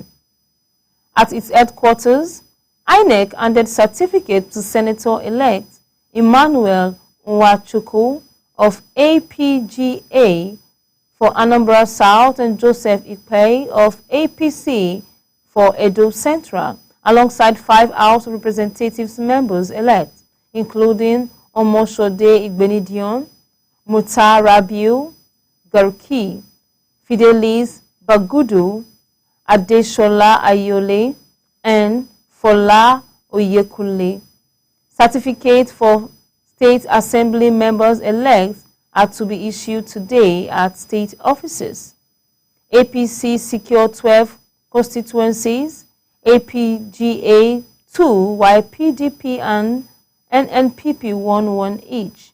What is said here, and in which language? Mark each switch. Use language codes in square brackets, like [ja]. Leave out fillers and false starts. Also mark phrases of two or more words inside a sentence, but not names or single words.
[en] At its headquarters, INEC handed certificate to Senator-elect Emmanuel Nwachukwu of APGA for Anambra South and Joseph Ikpe of APC for Edo Central, alongside 5 House of Representatives members-elect, including Omoshode Igbenidion, Muta Rabiu Garki, Fidelis Bagudu, Adeshola Ayole, and Fola Oyekule. Certificates for State Assembly members-elect are to be issued today at state offices. APC secured 12 constituencies, APGA 2, while PDP and NNPP won 1 each.